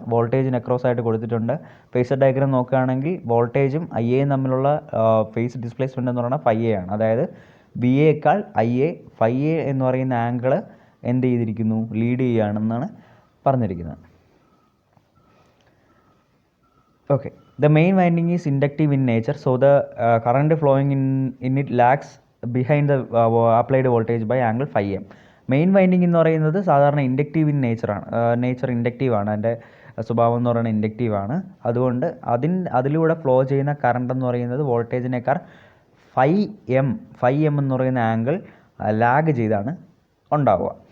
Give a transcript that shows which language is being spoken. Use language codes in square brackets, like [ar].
[ml] വോൾട്ടേജിന് അക്രോസ് ആയിട്ട് കൊടുത്തിട്ടുണ്ട്. ഫേസർ ഡയഗ്രാം നോക്കുകയാണെങ്കിൽ വോൾട്ടേജും ഐ എയും തമ്മിലുള്ള ഫേസ് ഡിസ്പ്ലേസ്മെൻറ്റ് എന്ന് പറയുന്നത് ഫൈ എ ആണ്. അതായത് B എക്കാൾ I A phi A എന്ന് പറയുന്ന ആംഗിൾ എന്ത് ചെയ്തിരിക്കുന്നു? ലീഡ് ചെയ്യുകയാണെന്നാണ് പറഞ്ഞിരിക്കുന്നത്. [en] Okay, the main winding is inductive in nature, so the current flowing in it lags behind the applied voltage by angle phi m. [ml] Main winding എന്ന് പറയുന്നത് സാധാരണ inductive in നേച്ചറാണ്. Nature inductive ആണ്, അതിൻ്റെ സ്വഭാവം എന്ന് പറയുന്നത് ഇൻഡക്റ്റീവ് ആണ്. അതുകൊണ്ട് അതിലൂടെ ഫ്ലോ ചെയ്യുന്ന കറണ്ട് എന്ന് പറയുന്നത് വോൾട്ടേജിനേക്കാൾ ഫൈ എം എന്ന് പറയുന്ന ആംഗിൾ ലാഗ് ചെയ്താണ് ഉണ്ടാവുക.